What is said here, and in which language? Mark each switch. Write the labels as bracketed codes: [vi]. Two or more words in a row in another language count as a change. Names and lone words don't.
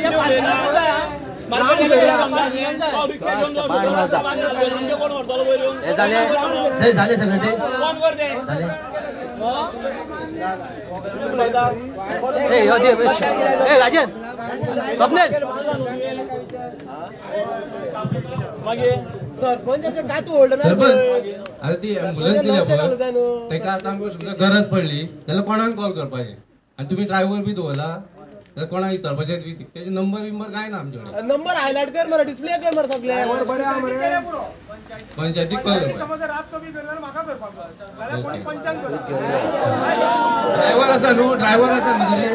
[kok] झाले सगळे ते राजन सरपंचाचे काय तू ओल्ड सरपंच आता ती ॲम्ब्युलन्स दिल्या तेका आता आमकां सुद्दां गरज पडली जाल्यार कोणाक कॉल करपाचें आणि तुम्ही ड्रायव्हर बी दवरला तर कोणाक विचारपाचें बी त्याचे नंबर बिंबर काय ना आमचे कडेन नंबर हायलाइट कर मरे डिस्प्ले कर मरे सगळे पंचायतीक कॉल ड्रायव्हर आसा न्हू ड्रायव्हर आसा न्हू